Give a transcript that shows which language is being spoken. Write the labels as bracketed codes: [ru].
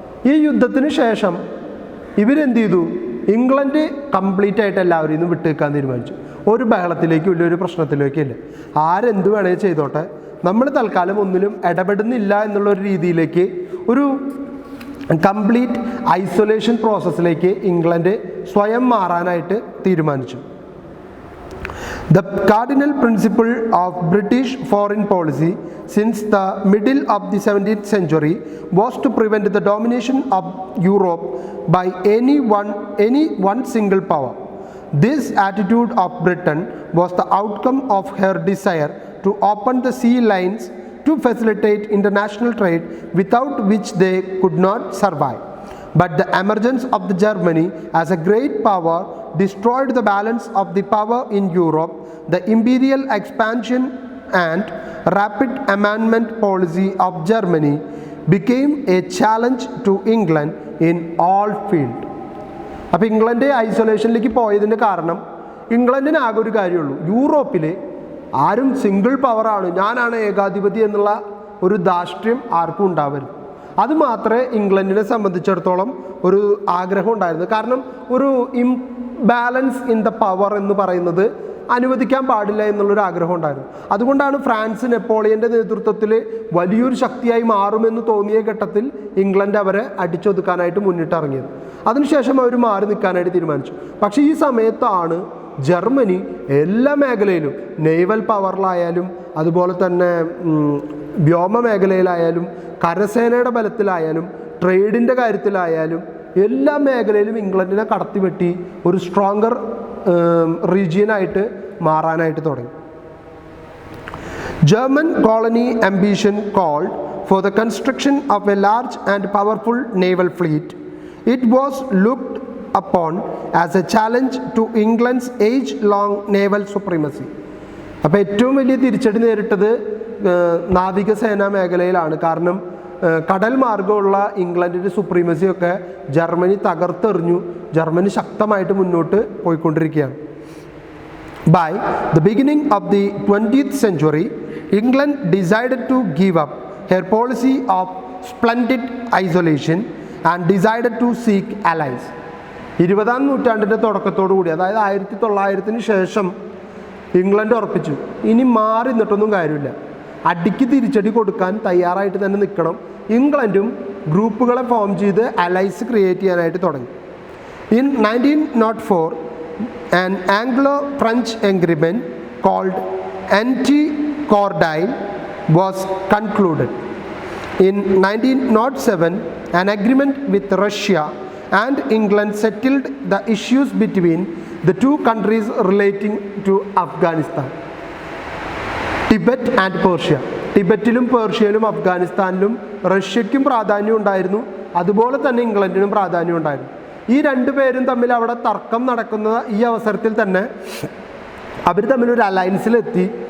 [ml] ഈ യുദ്ധത്തിന് ശേഷം ഇവരെന്ത് ചെയ്തു? ഇംഗ്ലണ്ട് കംപ്ലീറ്റ് ആയിട്ട് എല്ലാവരും ഇന്ന് വിട്ടേക്കാൻ തീരുമാനിച്ചു. ഒരു ബഹളത്തിലേക്കും ഇല്ല, ഒരു പ്രശ്നത്തിലേക്കും ഇല്ല. ആരെന്ത് വേണേൽ ചെയ്തോട്ടെ, നമ്മൾ തൽക്കാലം ഒന്നിലും ഇടപെടുന്നില്ല എന്നുള്ളൊരു രീതിയിലേക്ക്, ഒരു കംപ്ലീറ്റ് ഐസൊലേഷൻ പ്രോസസ്സിലേക്ക് ഇംഗ്ലണ്ട് സ്വയം മാറാനായിട്ട് തീരുമാനിച്ചു. [en] The cardinal principle of British foreign policy since the middle of the 17th century was to prevent the domination of Europe by any one single power. This attitude of Britain was the outcome of her desire to open the sea lines to facilitate international trade, without which they could not survive. But the emergence of the Germany as a great power destroyed the balance of the power in Europe. The imperial expansion and rapid amendment policy of Germany became a challenge to England in all fields. [ml] അപ്പോൾ England ഐസൊലേഷനിലേക്ക് പോയതിൻ്റെ കാരണം ഇംഗ്ലണ്ടിന് ആകെ ഒരു കാര്യമുള്ളൂ, യൂറോപ്പിൽ ആരും single പവറാണ്, ഞാനാണ് ഏകാധിപതി എന്നുള്ള ഒരു ധാർഷ്ട്യം ആർക്കും ഉണ്ടാവരുത്. അത് മാത്രമേ ഇംഗ്ലണ്ടിനെ സംബന്ധിച്ചിടത്തോളം ഒരു ആഗ്രഹം ഉണ്ടായിരുന്നു. കാരണം ഒരു [en] imbalance in the power [ml] എന്ന് പറയുന്നത് അനുവദിക്കാൻ പാടില്ല എന്നുള്ളൊരു ആഗ്രഹം ഉണ്ടായിരുന്നു. അതുകൊണ്ടാണ് ഫ്രാൻസ് നെപ്പോളിയൻ്റെ നേതൃത്വത്തിൽ വലിയൊരു ശക്തിയായി മാറുമെന്ന് തോന്നിയ ഘട്ടത്തിൽ ഇംഗ്ലണ്ട് അവരെ അടിച്ചൊതുക്കാനായിട്ട് മുന്നിട്ടിറങ്ങിയത്. അതിനുശേഷം അവർ മാറി നിൽക്കാനായിട്ട് തീരുമാനിച്ചു. പക്ഷേ ഈ സമയത്താണ് ജർമ്മനി എല്ലാ മേഖലയിലും, നേവൽ പവറിലായാലും അതുപോലെ തന്നെ വ്യോമ മേഖലയിലായാലും കരസേനയുടെ ബലത്തിലായാലും ട്രേഡിൻ്റെ കാര്യത്തിലായാലും എല്ലാ മേഖലയിലും ഇംഗ്ലണ്ടിനെ കടത്തിവെട്ടി ഒരു സ്ട്രോങ്ങർ റീജിയനായിട്ട് മാറാനായിട്ട് തുടങ്ങി. [en] German colony ambition called for the construction of a large and powerful naval fleet. It was looked upon as a challenge to England's age-long naval supremacy. [ml] അപ്പോൾ ഏറ്റവും വലിയ തിരിച്ചടി നേരിട്ടത് നാവികസേനാ മേഖലയിലാണ്. കാരണം കടൽ മാർഗമുള്ള ഇംഗ്ലണ്ടിൻ്റെ സുപ്രീമസിയൊക്കെ ജർമ്മനി തകർത്തെറിഞ്ഞു. ജർമ്മനി ശക്തമായിട്ട് മുന്നോട്ട് പോയിക്കൊണ്ടിരിക്കുകയാണ്. [en] By the beginning of the 20th century, England decided to give up her policy of splendid isolation and decided to seek allies. [ml] 20ാം നൂറ്റാണ്ടിൻ്റെ തുടക്കത്തോടുകൂടി, അതായത് 1900 ശേഷം ഇംഗ്ലണ്ട് ഉറപ്പിച്ചു, ഇനി മാറി നിന്നിട്ടൊന്നും കാര്യമില്ല, അടിക്ക് തിരിച്ചടി കൊടുക്കാൻ തയ്യാറായിട്ട് തന്നെ നിൽക്കണം. ഇംഗ്ലണ്ടും ഗ്രൂപ്പുകളെ ഫോം ചെയ്ത് അലൈസ് ക്രിയേറ്റ് ചെയ്യാനായിട്ട് തുടങ്ങി. [en] In 1904, an Anglo-French agreement called Anti-Cordile was concluded. In 1907, an agreement with Russia and England settled the issues between the two countries relating to Afghanistan. [ml] Tibet and Persia, ടിബറ്റിലും പേർഷ്യയിലും അഫ്ഗാനിസ്ഥാനിലും റഷ്യയ്ക്കും പ്രാധാന്യം ഉണ്ടായിരുന്നു, അതുപോലെ തന്നെ ഇംഗ്ലണ്ടിനും പ്രാധാന്യം ഉണ്ടായിരുന്നു. ഈ 2 പേരും തമ്മിൽ അവിടെ തർക്കം നടക്കുന്ന ഈ അവസരത്തിൽ തന്നെ അവർ തമ്മിലൊരു അലയൻസിലെത്തി.